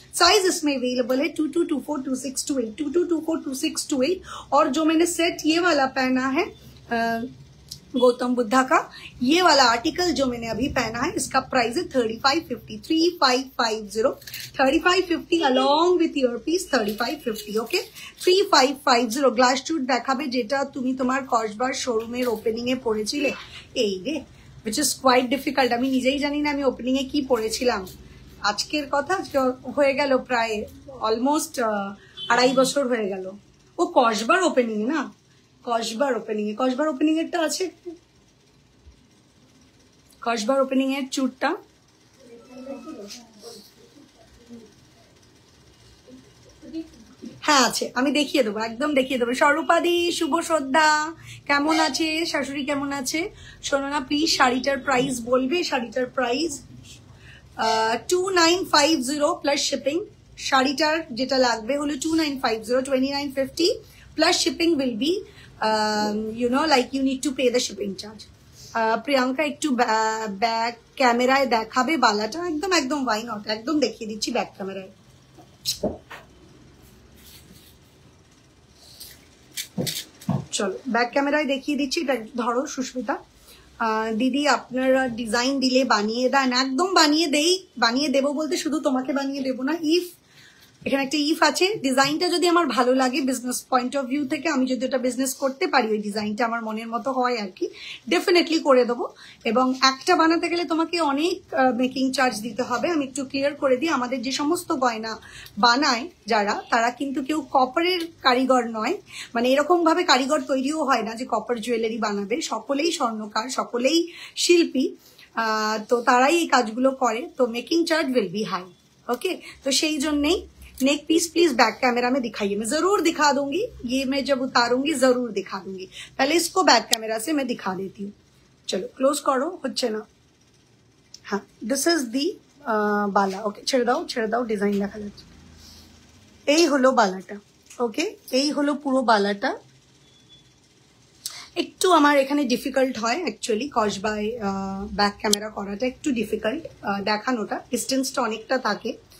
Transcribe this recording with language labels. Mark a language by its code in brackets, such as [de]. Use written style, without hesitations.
[hi] Size इसमें available है 22242628, 22242628। और जो मैंने सेट ये वाला पहना है गौतम बुद्धा का, ये वाला आर्टिकल जो मैंने अभी पहना है, इसका प्राइस है 3550, 3550, 3550 along with year piece 3550। Okay, 3550। [bn] Glass चूट দেখাবে যেটা তুমি তোমার কসবার শোরুমের ওপেনিং এ পড়েছিলে। এই রে, [en] which is quite difficult, [bn] আমি নিজেই জানি না আমি ওপেনিং এ কি পড়েছিলাম। আজকের কথা হয়ে গেল প্রায় অলমোস্ট 2.5 বছর হয়ে গেল। ও কসবার ওপেনিং না, কসবার ওপেনিং এ, কসবার ওপেনিং এরটা আছে, কসবার ওপেনিং এর চুটটা হ্যাঁ আছে, আমি দেখিয়ে দেবো, একদম দেখিয়ে দেবো। স্বরূপাদি শুভ শ্রদ্ধা, কেমন আছে শাশুড়ি, কেমন আছে? শোনো না প্লিজ, শাড়িটার প্রাইস বলবে, শাড়িটার প্রাইস 2950 প্লাস শিপিং। শাড়িটার যেটা লাগবে হলো 2950, 2950 plus shipping will be [en] you know, like you need to pay the shipping charge. [bn] Priyanka একটু ব্যাক ক্যামেরায় দেখাবে বালাটা, একদম একদম ওয়াই নট, একদম দেখিয়ে দিচ্ছি ব্যাক ক্যামেরায়। চলো ব্যাক ক্যামেরায় দেখিয়ে দিচ্ছি। এটা ধরো সুস্মিতা দিদি, আপনারা ডিজাইন দিলে বানিয়ে দেন? একদম বানিয়ে দেই, বানিয়ে দেবো বলতে শুধু তোমাকে বানিয়ে দেবো না, ইফ এখানে একটা ইফ আছে, ডিজাইনটা যদি আমার ভালো লাগে বিজনেস পয়েন্ট অফ ভিউ থেকে, আমি যদি এটা বিজনেস করতে পারি, ওই ডিজাইনটা আমার মনের মতো হয় আর কি, ডেফিনেটলি করে দেবো। এবং একটা বানাতে গেলে তোমাকে অনেক মেকিং চার্জ দিতে হবে। আমি একটু ক্লিয়ার করে দিই, আমাদের যে সমস্ত গয়না বানায় যারা, তারা কিন্তু কেউ কপারের কারিগর নয়, মানে এরকম ভাবে কারিগর তৈরিও হয় না যে কপার জুয়েলারি বানাবে। সকলেই স্বর্ণকার, সকলেই শিল্পী, তো তারাই এই কাজগুলো করে, তো making চার্ज [en] Will be high. [hi] Okay, तो [bn] সেই জন্যই [hi] neck piece please back camera में दिखाइए, मैं जरूर दिखा दूंगी, ये मैं जब उतारूंगी जरूर दिखा दूंगी। पहले इसको बैक कैमरा से मैं दिखा देती हूँ। चलो क्लोज करो, [bn] হচ্ছে না। [en] हाँ, this is the बाला। [bn] Okay, ছেড়ে দাও, ডিজাইন দেখা যাচ্ছে। এই হলো বালাটা। ওকে, এই হলো পুরো বালাটা। একটু আমার এখানে ডিফিকাল্ট হয় অ্যাকচুয়ালি, কসবাই ব্যাক ক্যামেরা করাটা একটু ডিফিকাল্ট, দেখানোটা ডিস্টেন্সটা অনেকটা থাকে।